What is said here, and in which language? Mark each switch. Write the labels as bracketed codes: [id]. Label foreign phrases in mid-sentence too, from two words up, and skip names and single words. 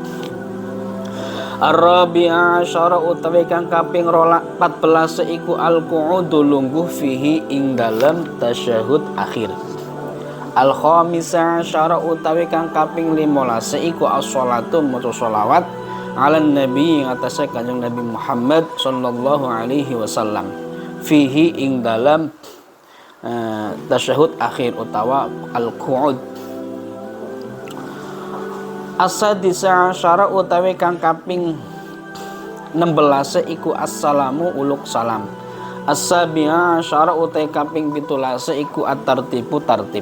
[ar] الرابع عشر [jv] utawi kang kaping 14 iku al-qu'udu lungguh fihi ing dalam tasyahud akhir. [ar] الخامس عشر [jv] utawi kang kaping 15 iku as-shalatu maca sholawat [ar] على النبي [jv] ing atase kanjeng Nabi Muhammad [ar] صلى الله عليه وسلم [jv] fihi ing dalam tasyahud akhir utawa al-qu'ud. [ar] السادس عشر [jv] utawi kang kaping 16 iku assalamu uluk salam. [ar] السابع عشر [jv] utawi kaping 17 iku at-tartibu tartib.